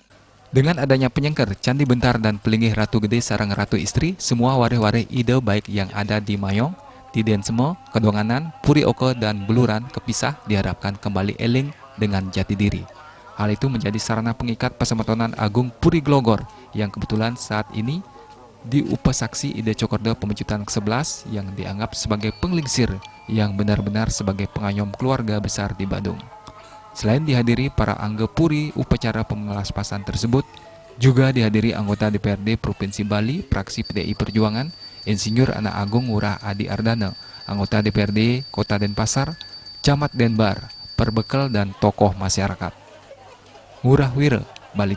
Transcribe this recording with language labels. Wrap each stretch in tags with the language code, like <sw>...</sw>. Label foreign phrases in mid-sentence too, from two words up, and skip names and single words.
<id>Dengan adanya Penyengker, Candi Bentar dan Pelinggih Ratu Gede Sareng Ratu Istri, semua waris-waris Ide baik yang ada di Mayong, di Densemo, Kedonganan, Puri Oke, dan Beluran kepisah diharapkan kembali eling dengan jati diri. Hal itu menjadi sarana pengikat persemetonan Agung Puri Glogor yang kebetulan saat ini diupasaksi Ide Cokorde Pemecutan ke-11 yang dianggap sebagai penglingsir yang benar-benar sebagai pengayom keluarga besar di Badung. Selain dihadiri para Angge Puri, upacara pemelaspasan tersebut juga dihadiri anggota DPRD Provinsi Bali, fraksi PDI Perjuangan, Insinyur Anak Agung Ngurah Adi Ardana, anggota DPRD Kota Denpasar, Camat Denbar, Perbekel, dan tokoh masyarakat. Ngurah Wire, Bali.</id>